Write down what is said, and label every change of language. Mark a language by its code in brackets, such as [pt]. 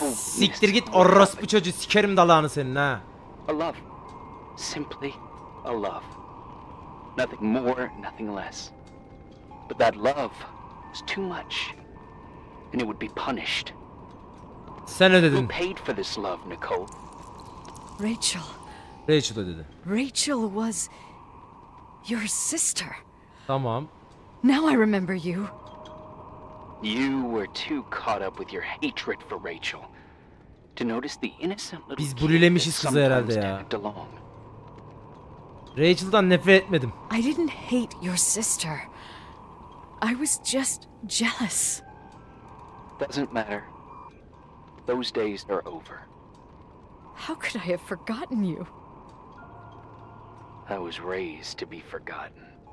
[tr] Lan siktir git orospu çocuğu, sikerim dalağını senin ha. [en] A love. Simply a love. Nothing more, nothing less. But that love was too much. And it would be punished. [tr] Sen ödedin. [en] Who paid for this love, Nicole? Rachel. [tr] Rachel ödedi. [en] Rachel was your sister. [tr] Tamam. [en] Now I remember you. You were too caught up with your hatred for Rachel to notice the innocent little [tr] Biz bulilemişiz kızı herhalde ya. Rachel'dan nefret etmedim. [en] I didn't hate your sister. I was just jealous. Doesn't matter. Those days are over. How could I have forgotten you? I was raised to be forgotten.